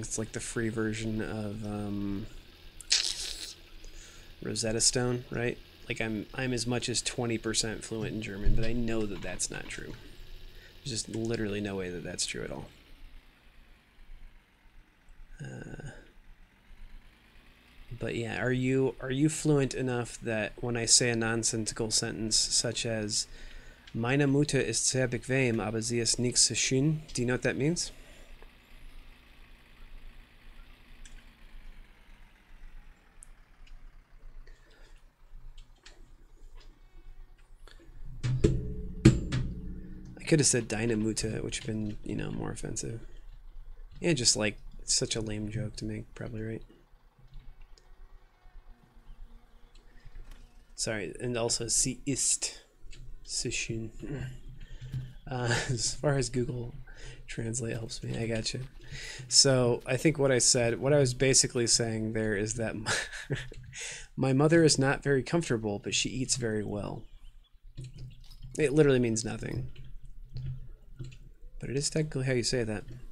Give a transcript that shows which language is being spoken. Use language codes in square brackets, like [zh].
[en] It's like the free version of Rosetta Stone, right? Like I'm as much as 20% fluent in German, but I know that that's not true. There's just literally no way that that's true at all. But yeah, are you fluent enough that when I say a nonsensical sentence such as [de] Meine Mutter ist sehr bequem, aber sie ist nicht so schön. [en] Do you know what that means? I could have said Deine Mutter, which would have been, you know, more offensive. Yeah, just like, it's such a lame joke to make, probably, right? Sorry, and also [de] sie ist so schön. [en] As far as Google Translate helps me, I gotcha. So I think what I was basically saying there is that my mother is not very comfortable, but she eats very well. It literally means nothing. But it is technically how you say that.